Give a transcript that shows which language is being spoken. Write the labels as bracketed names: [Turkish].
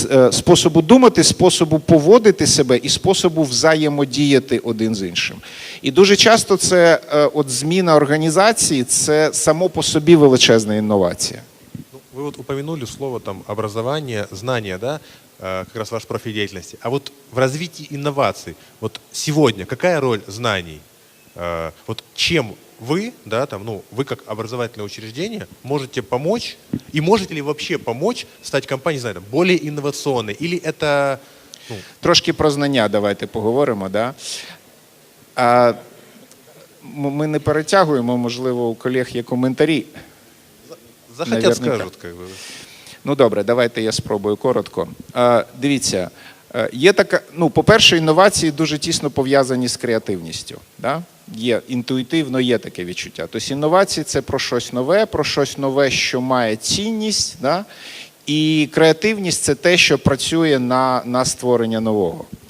[Ukrainian] Способу думати, способу поводити себе і способу взаємодіяти один з іншим. І дуже часто це зміна організації, це само по собі величезна інновація. [Russian] Вы вот упомянули слово там образование, знания, да, как раз ваш профиль деятельности. А вот в развитии инноваций, вот сегодня какая роль знаний? Вот чем вы, да, вы как образовательное учреждение можете помочь, и можете ли вообще помочь стать компанией, не знаю, более инновационной, или это... [Ukrainian] Трошки про знання давайте поговоримо, да? Ми не перетягуємо, можливо, у колег є коментарі. [Russian] Захотят, скажут, как бы. [Ukrainian] Добре, давайте я спробую коротко. Дивіться, є така, по-перше, інновації дуже тісно пов'язані з креативністю. Да? Інтуїтивно є таке відчуття. Тобто інновації – це про щось нове, що має цінність. Да? І креативність – це те, що працює на створення нового.